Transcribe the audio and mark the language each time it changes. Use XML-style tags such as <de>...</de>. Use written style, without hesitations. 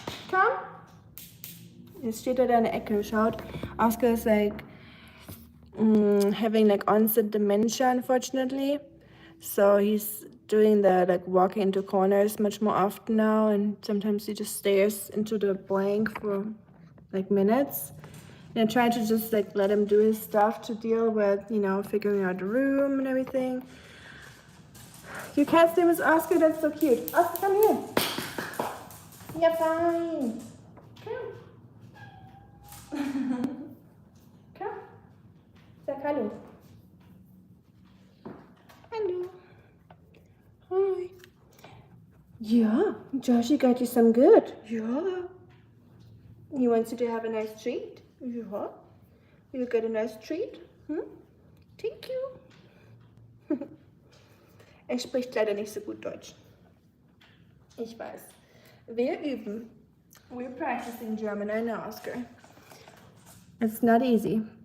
<de>Komm. Jetzt steht er da in der Ecke. Schaut. Oskar ist like</de> <en>having like onset dementia, unfortunately. So he's doing the like walking into corners much more often now, and sometimes he just stares into the blank for like minutes. And I try to just like let him do his stuff to deal with, you know, figuring out the room and everything. You can't stay with Oscar, that's so cute. Oscar, come here. Yeah, fine. Come. Come.</en> <de>Sag hallo.</de> <en>Hallo. Hi. Yeah, Joshy got you some good. Yeah. He wants you to have a nice treat. Yeah. You got a nice treat? Thank you.</en> <de>Er spricht leider nicht so gut Deutsch. Ich weiß. Wir üben.</de> <en>We're practicing German, I know, Oscar. It's not easy.</en>